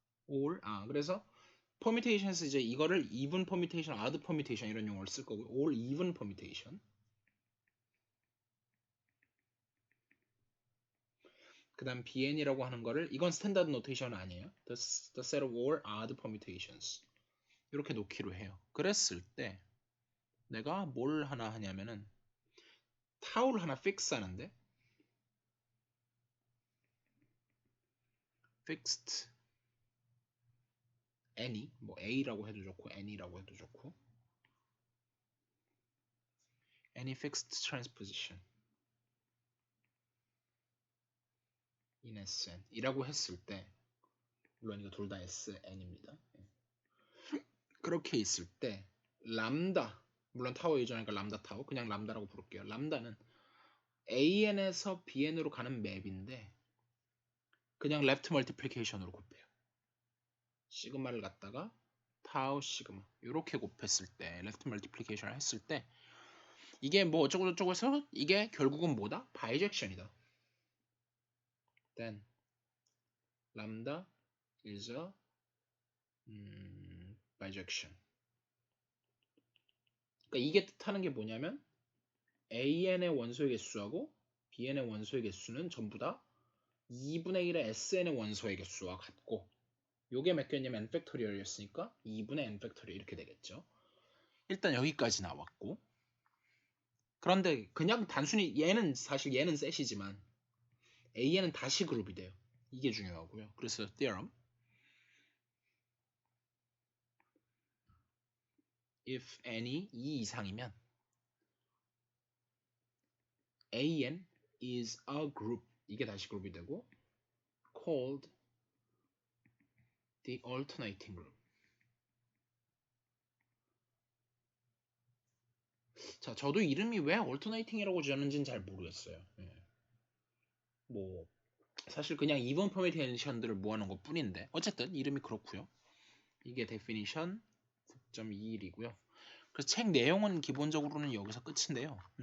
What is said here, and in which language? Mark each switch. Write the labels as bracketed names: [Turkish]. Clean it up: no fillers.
[Korean] all 그래서 permutations 이제 이거를 even permutation, odd permutation 이런 용어를 쓸 거고요. [English] all even permutation. [Korean] 그다음 BN이라고 하는 거를 이건 스탠다드 노테이션은 아니에요. [English] the set of all odd permutations [Korean] 이렇게 놓기로 해요. 그랬을 때 내가 뭘 하나 하냐면은 타우를 하나 fix 하는데 [English] fixed any [Korean] 뭐 A라고 해도 좋고 any라고 해도 좋고 [English] any fixed transposition in SN [Korean] 이라고 했을 때 물론 이거 둘 다 SN입니다. 그렇게 있을 때 람다 물론 타워 예전이니까 람다 타워 그냥 람다라고 부를게요. 람다는 AN에서 BN으로 가는 맵인데 그냥 레프트 멀티플리케이션으로 곱해요. 시그마를 갖다가 타우 시그마 이렇게 곱했을 때 레프트 멀티플리케이션을 했을 때 이게 뭐 어쩌고 저쩌고 해서 이게 결국은 뭐다? 바이젝션이다. [English] Then lambda is a bijection. [Korean] 그러니까 이게 뜻하는 게 뭐냐면 AN의 원소의 개수하고 BN의 원소의 개수는 전부 다 2분의 1의 SN의 원소의 개수와 같고 요게 몇 개냐면 n팩토리얼이었으니까 2분의 n팩토리얼 이렇게 되겠죠. 일단 여기까지 나왔고 그런데 그냥 단순히 사실 얘는 셋이지만 AN은 다시 그룹이 돼요. 이게 중요하고요. 그래서 [English] theorem if [Korean] n이 2 이상이면 [English] AN is a group [Korean] 이게 다시 그룹이 되고 [English] called the alternating group. [Korean] 자, 저도 이름이 왜 alternating이라고 지었는지는 잘 모르겠어요. 뭐 사실 그냥 even permutation들을 모아놓은 것 뿐인데 어쨌든 이름이 그렇고요. 이게 definition 9.21이고요. 그래서 책 내용은 기본적으로는 여기서 끝인데요.